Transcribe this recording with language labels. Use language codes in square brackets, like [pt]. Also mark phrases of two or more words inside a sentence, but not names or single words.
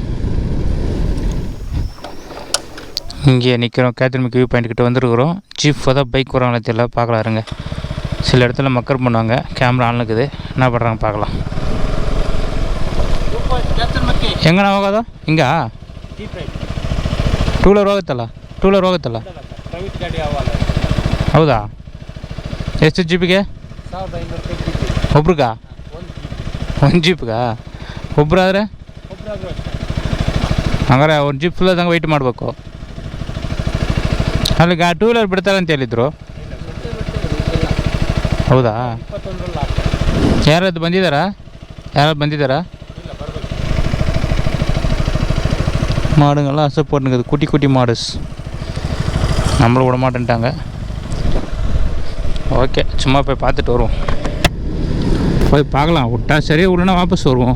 [ta] இங்கே நிற்கிறோம். கேத்தன்மிக்கி வியூ பாயிண்ட் கிட்ட வந்துருக்குறோம். ஜீப் தான் பைக் வராங்களே தெரியல, பார்க்கலாம் இருங்க. சில இடத்துல மக்கர் பண்ணுவாங்க. கேமரா ஆன் இருக்குது, என்ன பண்ணுறாங்க பார்க்கலாம். எங்கண்ணா போகாதோ? இங்கே [en] two wheeler [ta] ಹೋಗುತ್ತಲ್ಲ [kn] ಪ್ರೈವೇಟ್ ಗಾಡಿ ಅವಲ್ಲ. ಹೌದಾ? ಎಷ್ಟು ಜೀಪಿಗೆ? 1500 ರೂಪಾಯಿ ಒಬ್ರಿಗಾ? ಒಂದು ಜೀಪ್ಗಾ? ಒಬ್ಬರಾದ್ರೆ ಹಂಗಾರೆ ಒಂದು ಜೀಪ್ ಫುಲ್ ಆದಂಗೆ ವೆಯ್ಟ್ ಮಾಡಬೇಕು. ಅಲ್ಲಿಗೆ [en] two wheeler [kn] ಬಿಡ್ತಾರೆ ಅಂತ ಹೇಳಿದ್ರು. ಹೌದಾ? ಯಾರಾದ್ರು ಬಂದಿದ್ದಾರಾ? [ta] மாடுங்கள்லாம் அசைப்போட்டுங்குது, குட்டி குட்டி மாடுஸ். நம்மளும் விட மாட்டேன்ட்டாங்க. ஓகே, சும்மா போய் பார்த்துட்டு வருவோம். போய் பார்க்கலாம், விட்டா சரியாக விடனா வாபஸ் வருவோம்.